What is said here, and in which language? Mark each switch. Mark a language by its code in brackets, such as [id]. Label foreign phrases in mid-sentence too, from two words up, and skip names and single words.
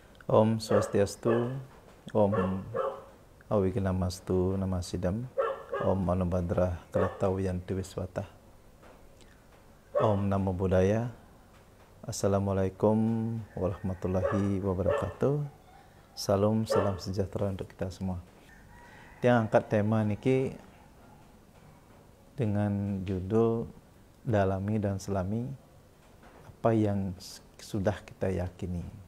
[sa] Om Swastiastu, Om Awignamastu Namasidam, Om Manobhadra Kalatawiyanti Wiswata. [pi] Om Namo Buddhaya. [ar] السلام عليكم ورحمة الله وبركاته. [id] Salam sejahtera untuk kita semua. Yang angkat tema niki dengan judul Dalami dan Selami apa yang sudah kita yakini.